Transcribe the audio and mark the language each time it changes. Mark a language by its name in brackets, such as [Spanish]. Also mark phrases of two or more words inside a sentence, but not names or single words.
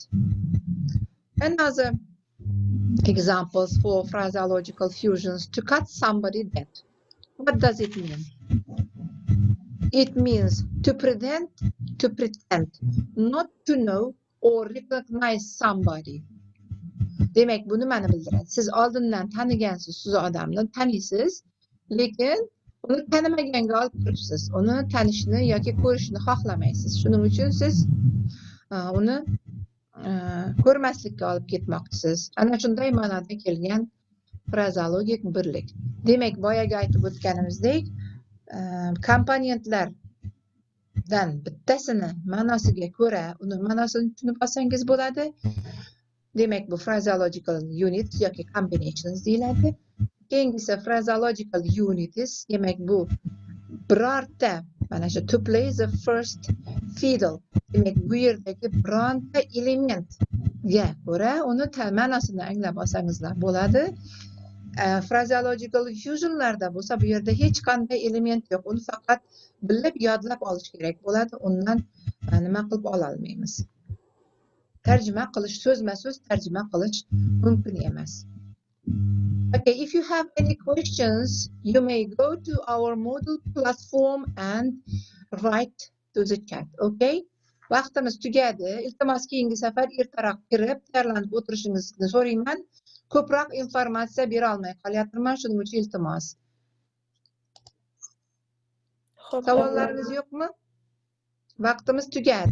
[English] Another examples for phraseological fusions: to cut somebody dead. What does it mean? It means to pretend, not to know or recognize somebody. [Uzbek] Demek bunu mana bildiradi. Siz oldindan tanigansiz, siz odamni taniysiz, lekin uni tanimaganga olib turibsiz. Uni tanishni yoki ko'rishni xohlamaysiz. Shuning uchun siz uni ko'rmaslikka olib ketmoqchisiz. Ana shunday ma'noda kelgan frazeologik birlik. Demak, boyagi aytib o'tganimizdek, komponentlardan bittasini ma'nosiga ko'ra, uni ma'nosini tushunib olsangiz bo'ladi. Demak, bu [English] phraseological units [Uzbek] yoki combinations deyiladi. Keyingisi [English] phraseological unities, [Uzbek] demak bu birorta mana shu [English] to play the first fiddle. [Uzbek] Demak, bu yerdagi bironta elementga ko'ra uni ma'nosini anglab olsangizlar bo'ladi. [English] Phraseological fusionlarda [Uzbek] bo'lsa, bu yerda hech qanday element yo'q. Uni faqat bilib, yodlab olish kerak bo'ladi. Undan nima qilib ola olmaymiz. Tarjima qilish, so'zma-so'z tarjima qilish mumkin emas. [English] Okay, if you have any questions, you may go to our Moodle platform and write to the chat. [Uzbek] Okay? Vaqtimiz tugadi. Iltimos keyingi safar ertaroq kirib, tayyorlanib o'tirishingizni so'rayman. Ko'proq informatsiya bera olmay qolyapman, shuning uchun iltimos. Savollaringiz yo'qmi? Vaqtimiz tugadi.